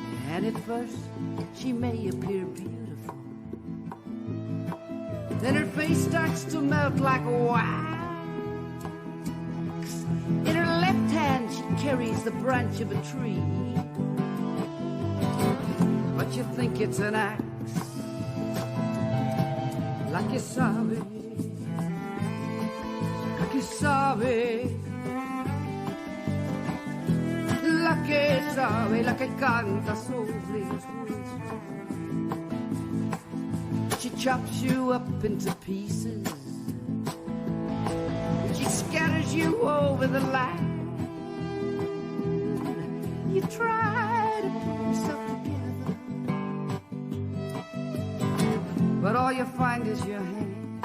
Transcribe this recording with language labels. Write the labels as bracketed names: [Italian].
[English] And at first she may appear beautiful, then her face starts to melt like wax. In her left hand she carries the branch of a tree, but you think it's an axe. [Spanish] La que sabe, la que sabe, la que sabe, la que canta sobre los huesos. [English] She chops you up into pieces. She scatters you over the land. You try to pull yourself together, but all you find is your hand.